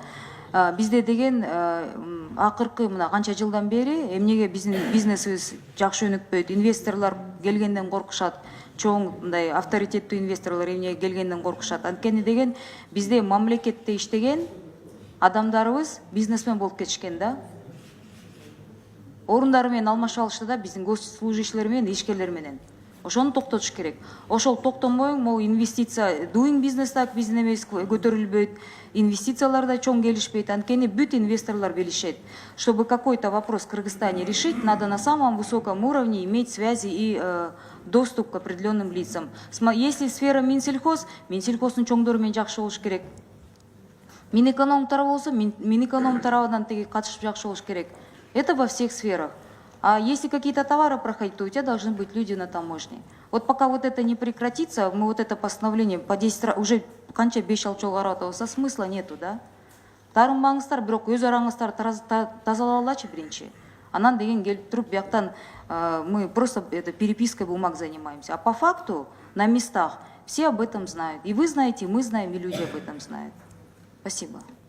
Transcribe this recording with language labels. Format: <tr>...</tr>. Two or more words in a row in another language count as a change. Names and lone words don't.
<ky>Бизде деген акыркы мына канча жылдан бери эмнеге биздин бизнесибиз жакшы өнүкпөйт, инвесторлор келгенден коркушат, чоң мындай авторитеттүү инвесторлор эмнеге келгенден коркушат. Анткени деген бизде мамлекетте иштеген адамдарыбыз бизнесмен болуп кетишкен да. Орундары менен алмашып алышты да биздин госслужащийлер менен, ишкерлер менен. Ошону токтотуш керек. Ошол токтонбой, могу инвестиция,</ky> <en>doing business</en> <ky>так биздин эмес көтөрүлбөйт, инвестициялар да чоң келишпейт. Анткени бүт инвесторлор билишет.</ky> <ru>Чтобы какой-то вопрос в Кыргызстане решить, надо на самом высоком уровне иметь связи и доступ к определенным лицам. Если сфера</ru> <ky>Минсельхоз, Минсельхоздун чоңдору менен жакшы болуш керек. Минэконом тарабы болсо, Минэконом тарабынан теги катышып жакшы болуш керек.</ky> <ru>Это во всех сферах. А если какие-то товары проходить, то у тебя должны быть люди на таможне. Вот пока вот это не прекратится, мы вот это постановление по 10 раз, уже</ru> <ky>канча 5 жыл каратабыз,</ky> <ru>смысла нету, да?</ru> <ky>Тарынбаңыздар, бирок өз араңыздар тазалалачы биринчи. Анан деген келип туруп, бияктан</ky> <ru>мы просто это перепиской бумаг занимаемся. А по факту на местах все об этом знают. И вы знаете, и мы знаем, и люди об этом знают. Спасибо.</ru>